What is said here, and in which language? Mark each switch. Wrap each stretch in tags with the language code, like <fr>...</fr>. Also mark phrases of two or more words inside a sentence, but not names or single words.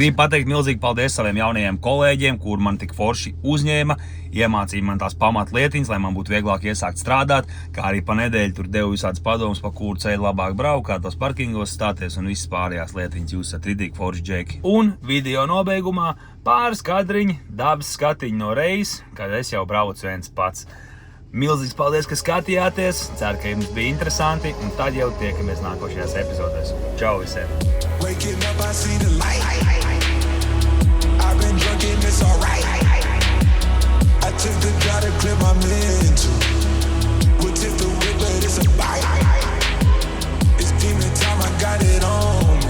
<lv>Gribu pateikt milzīgi paldies saviem jaunajiem kolēģiem, kur man tik forši uzņēma, iemācīja man tās pamatlietiņas, lai man būtu vieglāk iesākt strādāt, kā arī pa nedēļu tur devu visādas padomus, pa kuru ceļu labāk braukt, kā tos parkingos stāties un visas pārējās lietiņas. Jūs esat ridīgi forši džeki. Un video nobeigumā pāris kadriņi, dabas skatiņi no reizes, kad es jau braucu viens pats. Milzīgs paldies, ka skatījāties, ceru, ka jums bija interesanti, un tad jau tiekamies nākošajās epizodēs. Čau visiem!</lv> <en>Waking up, I see the light. I've been drunk and it's alright. I took the drop to clear my mental. We'll tip the whip, but it's a bite. It's demon time, I got it on me.</en>